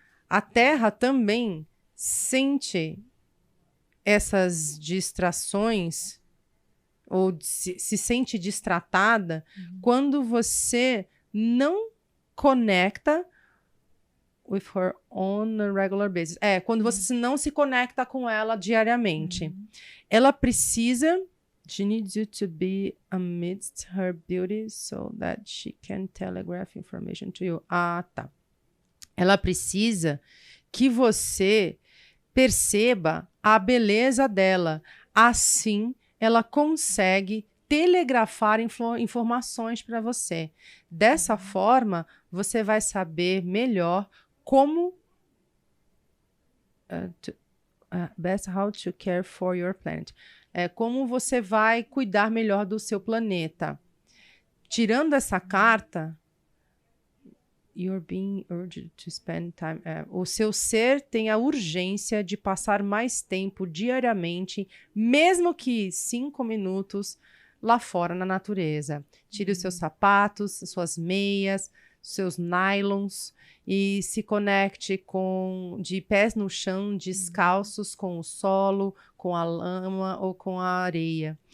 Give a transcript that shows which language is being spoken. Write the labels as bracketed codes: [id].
[pt] A Terra também sente essas distrações ou se sente distratada quando você não conecta [en] with her on a regular basis. [pt] Quando você não se conecta com ela diariamente. Ela precisa... [en] She needs you to be amidst her beauty so that she can telegraph information to you. [pt] Ah, tá. Ela precisa que você perceba a beleza dela. Assim, ela consegue telegrafar informações para você. Dessa forma, você vai saber melhor como [en] best how to care for your planet. [pt] Como você vai cuidar melhor do seu planeta. [en] Tirando essa carta, you're being urged to spend time. [pt] O seu ser tem a urgência de passar mais tempo diariamente, mesmo que 5 minutos, lá fora na natureza. Tire os seus sapatos, suas meias, seus nylons e se conecte de pés no chão, descalços com o solo, com a lama ou com a areia.